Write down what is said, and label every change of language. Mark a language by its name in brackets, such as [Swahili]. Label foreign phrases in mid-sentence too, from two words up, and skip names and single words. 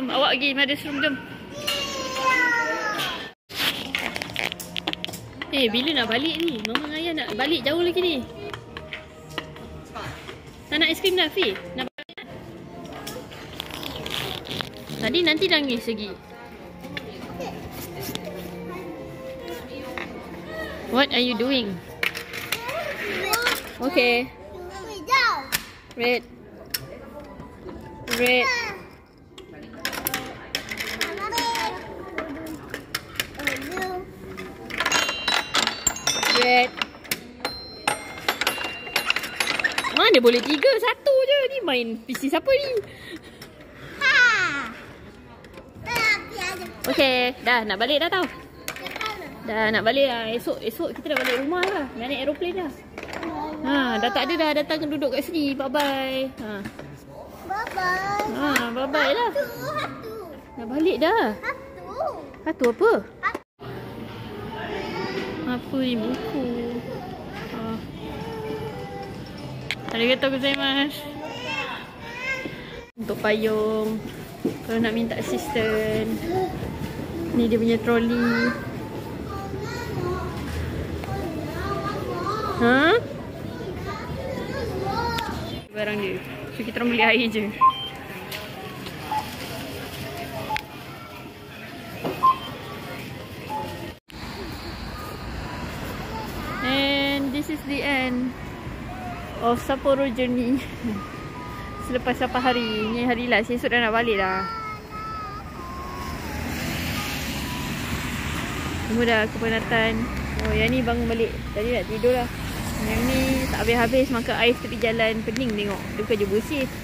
[Malay] Awak pergi [English] mother's room, [Malay] jom. Bila nak balik ni? Mama dan ayah nak balik jauh lagi ni. Tak nak aiskrim dah, Fi? Nak balik? Tadi nanti nangis lagi. [English] What are you doing? Okay. Red. Red. [Malay] Mana boleh 3? 1 je. Ni main PC siapa ni? Okay, dah nak balik dah tau. Dah nak balik lah. Esok kita dah balik rumah lah. Nak naik aeroplane dah. Dah tak ada dah datang duduk kat sini. [English] Bye bye. Bye bye. Bye bye lah. [Malay] Nak balik dah. Satu apa? Apa ni buku? [Japanese] ありがとうございます. [Malay] Untuk payung. Kalau nak minta assistant. Ni dia punya troli. Ha? Barang dia. So kita orang beli air je. [English] And this is the end of Sapporo journey. [Malay] Selepas 8 hari. Ni hari last. Esok dah nak balik dah. Semua dah kepenatan. Oh, yang ni bangun balik. Tadi nak tidur lah. Yang ni tak habis-habis makan air tepi jalan. Pening tengok. Dia bukan je bersih.